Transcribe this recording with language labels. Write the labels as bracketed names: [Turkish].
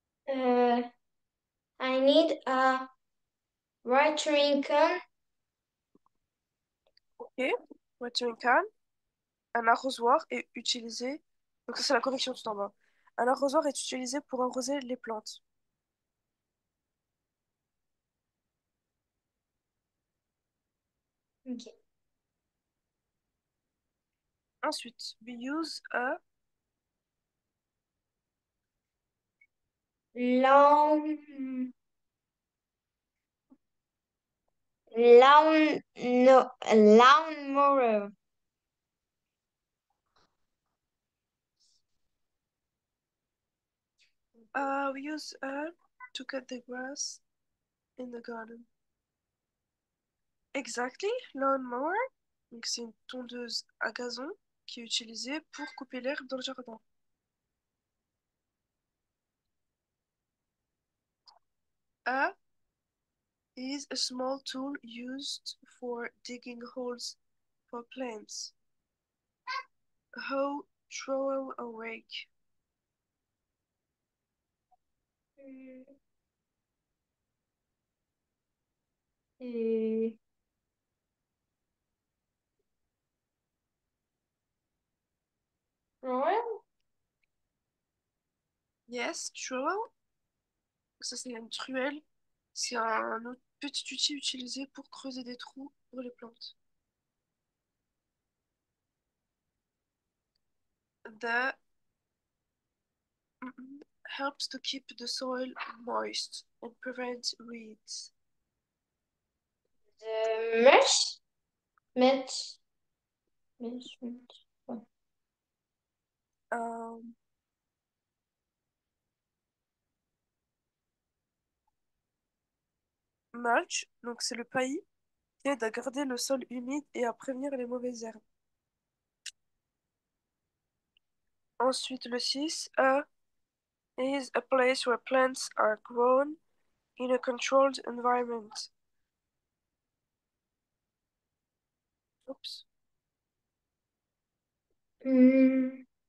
[English] Euh, I need a watering can. Ok. Watering can. [French] Un arrosoir est utilisé. Donc ça, c'est la correction tout en bas. Un arrosoir est utilisé pour arroser les plantes. Ok. Ensuite, [English] we use a. Lawn, lawn, no, lawnmower. We use a to cut the grass in the garden. Exactly, lawnmower. [French] Donc c'est une tondeuse à gazon qui est utilisée pour couper l'herbe dans le jardin. [English] A is a small tool used for digging holes for plants. Hoe, trowel, or rake. Et... [French] Ouais. [English] Yes, trowel. [French] Ça c'est une truelle. C'est un autre petit outil utilisé pour creuser des trous pour les plantes. [English] The helps to keep the soil moist and prevent weeds. Mesh? Mesh? Mesh, mesh. [French] Ouais. Um, Mulch, donc c'est le paillis qui aide à garder le sol humide et à prévenir les mauvaises herbes. Ensuite, le 6, [English] is a place where plants are grown in a controlled environment. Oups. Hmm.